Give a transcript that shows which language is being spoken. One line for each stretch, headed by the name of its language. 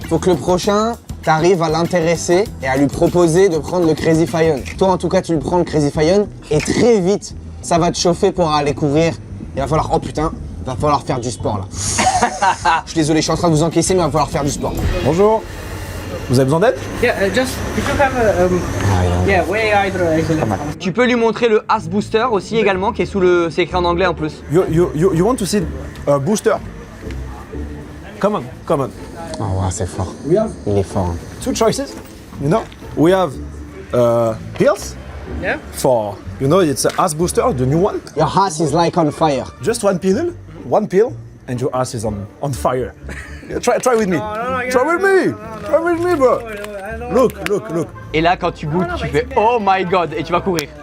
French: Faut que le prochain, t'arrives à l'intéresser et à lui proposer de prendre le Crazy Fire. Toi, en tout cas, tu le prends le Crazy Fire et très vite, ça va te chauffer pour aller courir. Il va falloir, oh putain, il va falloir faire du sport là. Je suis désolé, je suis en train de vous encaisser, mais il va falloir faire du sport. Bonjour. Vous avez besoin d'aide?
English: Yeah, just if you have yeah, way either actually.
French: Tu peux lui montrer le As Booster aussi également, qui est sous le. C'est écrit en anglais en plus.
English: You want to see a booster? Come on.
French: Oh ouais, c'est fort. Il est fort. Hein.
English: Two choices, you know. We have pills. Yeah. For, you know, it's a ass booster, the new one. Your ass is like on fire. Just one pill, and your ass is on fire. Yeah, try with me. Try with me. Try with me, bro. Look.
French: Et là, quand tu goûtes, tu fais
English: Oh my god
French: et tu vas courir.